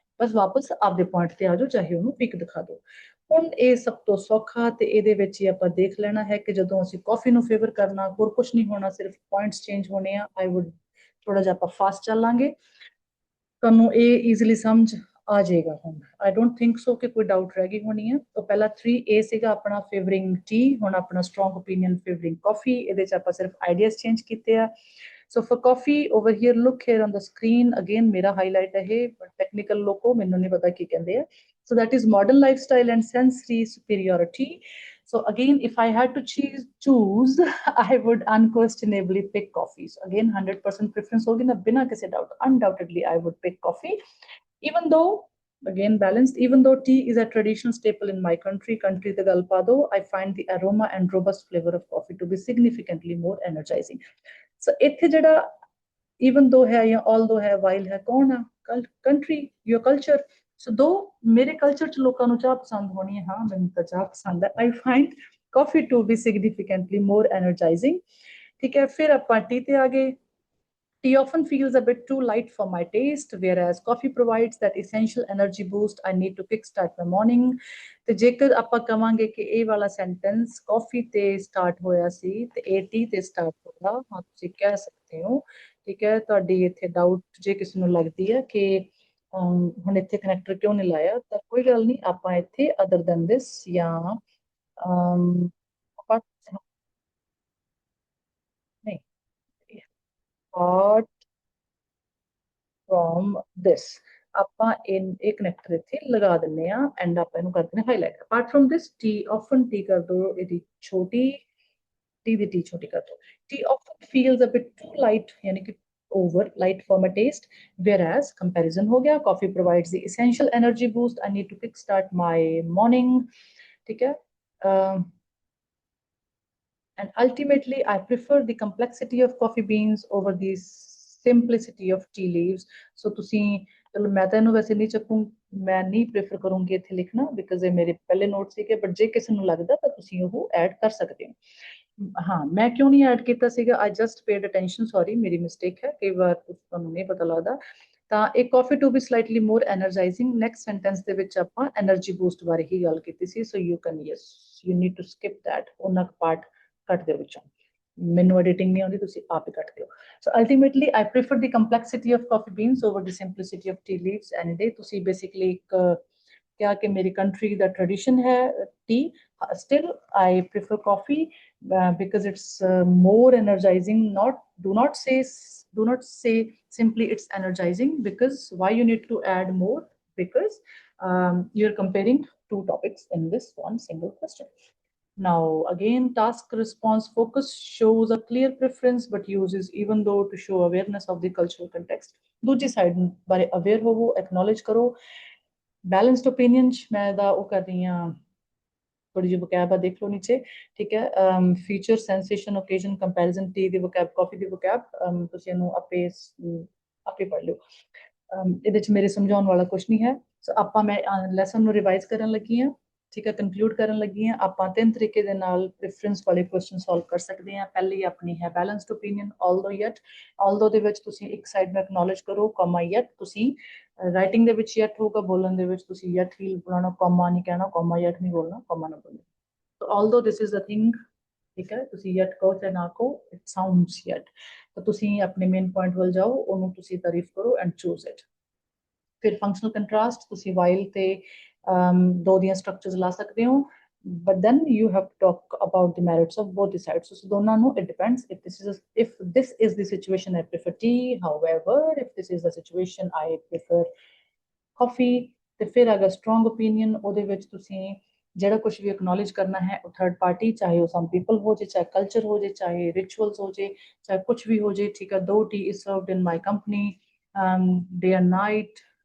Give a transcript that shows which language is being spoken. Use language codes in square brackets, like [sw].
[pa] ਬਸ ਵਾਪਸ ਆਪਦੇ ਪੁਆਇੰਟ ਤੇ ਆ ਜਾਓ, ਚਾਹੇ ਉਹਨੂੰ ਪਿਕ ਦਿਖਾ ਦਿਓ। ਹੁਣ ਇਹ ਸਭ ਤੋਂ ਸੌਖਾ ਤੇ ਇਹਦੇ ਵਿੱਚ ਹੀ ਆਪਾਂ ਦੇਖ ਲੈਣਾ ਹੈ ਕਿ ਜਦੋਂ ਅਸੀਂ ਕਾਫੀ ਨੂੰ ਫੇਵਰ ਕਰਨਾ, ਹੋਰ ਕੁਝ ਨਹੀਂ ਹੋਣਾ, ਸਿਰਫ ਪੁਆਇੰਟਸ ਚੇਂਜ ਹੋਣੇ ਆ। ਆਈ ਵੁੱਡ ਥੋੜਾ ਜਿਹਾ ਆਪਾਂ ਫਾਸਟ ਚੱਲਾਂਗੇ, ਤੁਹਾਨੂੰ ਇਹ ਈਜ਼ੀਲੀ ਸਮਝ ਆ ਜਾਏਗਾ। ਹੁਣ [en] I don't think so [pa] ਕਿ ਕੋਈ ਡਾਊਟ ਰਹਿ ਗਈ ਹੋਣੀ ਹੈ। ਤਾਂ ਪਹਿਲਾ 3A ਸੀਗਾ ਆਪਣਾ ਫੇਵਰਿੰਗ ਟੀ, ਹੁਣ ਆਪਣਾ ਸਟਰੋਂਗ ਓਪੀਨੀਅਨ ਫੇਵਰਿੰਗ ਕਾਫੀ, ਇਹਦੇ ਚ ਆਪਾਂ ਸਿਰਫ ਆਈਡੀਆਜ਼ ਚੇਂਜ ਕੀਤੇ ਆ। [en] So for coffee over here, look here on the screen again, [pa] ਮੇਰਾ ਹਾਈਲਾਈਟ ਹੈ, [en] but technical [pa] ਲੋਕੋ ਮੈਨੂੰ ਨਹੀਂ ਪਤਾ ਕੀ ਕਹਿੰਦੇ ਆ। [en] So that is modern lifestyle and sensory superiority। So again, if I had to choose, I would unquestionably pick coffee। So again, 100% preference [hi] होगी ना, बिना किसी [en] doubt, undoubtedly I would pick coffee, even though again balanced, even though tea is a traditional staple in my country the galpado, I find the aroma and robust flavor of coffee to be significantly more energizing। [pa] ਸੋ ਇੱਥੇ ਜਿਹੜਾ even though ਹੈ ਜਾਂ although ਹੈ, while ਹੈ, ਕੌਣ ਆ, country, your culture। ਸੋ ਦੋ ਮੇਰੇ ਕਲਚਰ ਚ ਲੋਕਾਂ ਨੂੰ ਚਾਹ ਪਸੰਦ ਹੋਣੀ ਹੈ, ਹਾਂ ਮੈਨੂੰ ਤਾਂ ਚਾਹ ਪਸੰਦ ਹੈ। [en] I find coffee to be significantly more energizing, [pa] ਠੀਕ ਹੈ। ਫਿਰ ਆਪਾਂ ਟੀ ਤੇ ਆ ਗਏ। [en] Tea often feels a bit too light for my taste, whereas coffee provides that essential energy boost I need to kickstart my morning। [pa] ਤੇ ਜੇਕਰ ਆਪਾਂ ਕਵਾਂਗੇ ਕਿ ਇਹ ਵਾਲਾ ਸੈਂਟੈਂਸ ਕਾਫੀ ਤੇ ਸਟਾਰਟ ਹੋਇਆ ਸੀ ਤੇ ਇਹ ਟੀ ਤੇ ਸਟਾਰਟ ਹੋਇਆ, ਹਾਂ ਤੁਸੀਂ ਕਹਿ ਸਕਦੇ ਹੋ, ਠੀਕ ਹੈ। ਤੁਹਾਡੀ ਇੱਥੇ ਡਾਊਟ ਜੇ ਕਿਸੇ ਨੂੰ ਲੱਗਦੀ ਹੈ ਕਿ ਹੁਣ ਇੱਥੇ ਕਨੈਕਟਰ ਕਿਉਂ ਨਹੀਂ ਲਾਇਆ, ਤਾਂ ਕੋਈ ਗੱਲ ਨਹੀਂ, ਆਪਾਂ ਇੱਥੇ ਅਦਰ ਦੈਨ ਦਿਸ ਜਾਂ ਆਪਾਂ ਨਹੀਂ, [en] apart from this, [pa] ਆਪਾਂ ਇਹ ਕਨੈਕਟਰ ਇੱਥੇ ਲਗਾ ਦਿੰਨੇ ਆ ਐਂਡ ਆਪਾਂ ਇਹਨੂੰ ਕਰਦੇ ਨੇ highlight. Apart from this, T often, T ਕਰ ਦੋ ਇਹਦੀ ਛੋਟੀ, ਟੀ ਦੀ ਟੀ ਛੋਟੀ ਕਰ ਦੋ। [en] tea often feels a bit too light, [pa] ਯਾਨੀ ਕਿ [en] over light for my taste, whereas comparison [hi] हो गया, [en] coffee provides the essential energy boost I need to kickstart my morning, [hi] ठीक है। [en] And ultimately I prefer the complexity of coffee beans over the simplicity of tea leaves। [pa] So ਤੁਸੀਂ ਚਲੋ ਮੈਂ ਤਾਂ ਇਹਨੂੰ ਵੈਸੇ ਨਹੀਂ ਚੱਕੂ, ਮੈਂ ਨਹੀਂ ਪ੍ਰੇਫਰ ਕਰੂੰਗੀ ਇੱਥੇ ਲਿਖਣਾ, ਬਿਕਾਜ਼ ਇਹ ਮੇਰੇ ਪਹਿਲੇ ਨੋਟ ਸੀਗੇ, ਬਟ ਜੇ ਕਿਸੇ ਨੂੰ ਲੱਗਦਾ ਤਾਂ ਤੁਸੀਂ ਉਹ ਐਡ ਕਰ ਸਕਦੇ ਹੋ। ਹਾਂ, ਮੈਂ ਕਿਉਂ ਨਹੀਂ ਐਡ ਕੀਤਾ ਸੀਗਾ, [en] I just paid attention, [pa] sorry ਮੇਰੀ ਮਿਸਟੇਕ ਹੈ, ਕਈ ਵਾਰ ਤੁਹਾਨੂੰ ਨਹੀਂ ਪਤਾ ਲੱਗਦਾ। ਤਾਂ ਇਹ ਕਾਫੀ to be slightly more ਐਨਰਜਾਈਜ਼ਿੰਗ, next sentence ਦੇ ਵਿੱਚ ਆਪਾਂ ਐਨਰਜੀ ਬੂਸਟ ਬਾਰੇ ਹੀ ਗੱਲ ਕੀਤੀ ਸੀ। [en] so you can, yes, you need to skip that, [pa] ਉਹਨਾਂ ਪਾਰਟ ਕੱਟ ਦਿਓ ਵਿੱਚੋਂ, ਮੈਨੂੰ ਐਡੀਟਿੰਗ ਨਹੀਂ ਆਉਂਦੀ, ਤੁਸੀਂ ਆਪ ਹੀ ਕੱਟ ਦਿਓ। [en] So ultimately I prefer the complexity of coffee beans over the simplicity of tea leaves any day. [pa] ਤੁਸੀਂ ਬੇਸਿਕਲੀ ਇੱਕ ਕਿਹਾ ਕਿ ਮੇਰੀ ਕੰਟਰੀ ਦਾ ਟ੍ਰੈਡੀਸ਼ਨ ਹੈ T, [en] Still I prefer coffee because it's more energizing, not do not say simply it's energizing, because why you need to add more, because you're comparing two topics in this one single question। Now again, task response focus shows a clear preference but uses even though to show awareness of the cultural context। [pa] ਦੂਜੀ side ਬਾਰੇ aware ਹੋਵੋ, acknowledge ਕਰੋ। Balanced opinion ਮੈਂ ਦਾ ਉਹ ਕਰ ਰਹੀ ਹਾਂ, थोड़ी जी वोकैब आ देख लो नीचे, ठीक है। Feature, sensation, occasion, comparison, T दी वोकैब, कॉफी दी वोकैब, ਤੁਸੀਂ ਇਹਨੂੰ ਆਪੇ ਆਪੇ ਪੜ੍ਹ ਲਿਓ। ਇਹਦੇ ਚ ਮੇਰੇ ਸਮਝਾਉਣ ਵਾਲਾ ਕੁਝ ਨਹੀਂ ਹੈ। ਸੋ ਆਪਾਂ ਮੈਂ ਲੈਸਨ ਨੂੰ ਰਿਵਾਈਜ਼ ਕਰਨ ਲੱਗੀ ਹਾਂ, ਠੀਕ ਹੈ, ਕਨਕਲੂਡ ਕਰਨ ਲੱਗੀ ਹਾਂ। ਆਪਾਂ ਤਿੰਨ ਤਰੀਕੇ ਦੇ ਨਾਲ ਪ੍ਰੈਫਰੈਂਸ ਵਾਲੇ ਕੁਐਸਚਨ ਸੋਲਵ ਕਰ ਸਕਦੇ ਹਾਂ। ਪਹਿਲੀ ਆਪਣੀ ਹੈ balanced opinion, although yet. Although ਦੇ ਵਿੱਚ ਤੁਸੀਂ ਇੱਕ ਸਾਈਡ ਨੂੰ ਐਕਨੋਲਜ ਕਰੋ, ਕਮਾ ਯਟ। ਤੁਸੀਂ ਰਾਈਟਿੰਗ ਦੇ ਵਿੱਚ ਯਟ ਹੋਊਗਾ, ਬੋਲਣ ਦੇ ਵਿੱਚ ਤੁਸੀਂ ਯਟ ਹੀ ਬੁਲਾਉਣਾ, ਕਮਾ ਨਹੀਂ ਕਹਿਣਾ, ਕਮਾ ਯਟ ਨਹੀਂ ਬੋਲਣਾ, ਕਮਾ ਨਾ ਬੋਲਣਾ। ਸੋ [en] although this is a thing, [pa] ਠੀਕ ਹੈ, ਤੁਸੀਂ ਯਟ ਕਹੋ ਚਾਹੇ ਨਾ ਕਹੋ, [en] It sounds yet. [pa] ਤਾਂ ਤੁਸੀਂ ਆਪਣੇ ਮੇਨ ਪੁਆਇੰਟ ਵੱਲ ਜਾਓ, ਉਹਨੂੰ ਤੁਸੀਂ ਤਾਰੀਫ ਕਰੋ ਐਂਡ ਚੂਜ਼ ਇਟ। ਫਿਰ ਫੰਕਸ਼ਨਲ ਕੰਟਰਾਸਟ, ਤੁਸੀਂ ਵਾਈਲ ਤੇ ਦੋ ਦੀਆਂ ਸਟਰਕਚਰਸ ਲਾ ਸਕਦੇ ਹੋ, [en] but then you have to talk about the merits of both the sides. So [pa] ਦੋਨਾਂ ਨੂੰ, [en] it depends. If this is the situation, I prefer tea. However, if this is the situation, I prefer coffee. [pa] ਤੇ ਫਿਰ ਅਗਰ strong opinion, ਉਹਦੇ ਵਿੱਚ ਤੁਸੀਂ ਜਿਹੜਾ ਕੁਝ ਵੀ ਐਕਨੋਲਜ ਕਰਨਾ ਹੈ ਉਹ ਥਰਡ ਪਾਰਟੀ, ਚਾਹੇ ਉਹ ਸਮ ਪੀਪਲ ਹੋ ਜੇ, ਚਾਹੇ ਕਲਚਰ ਹੋ ਜੇ, ਚਾਹੇ ਰਿਚੁਅਲਸ ਹੋ ਜੇ, ਚਾਹੇ ਕੁਝ ਵੀ ਹੋ ਜੇ, ਠੀਕ ਹੈ। [en] Though tea is served in my company, day and night.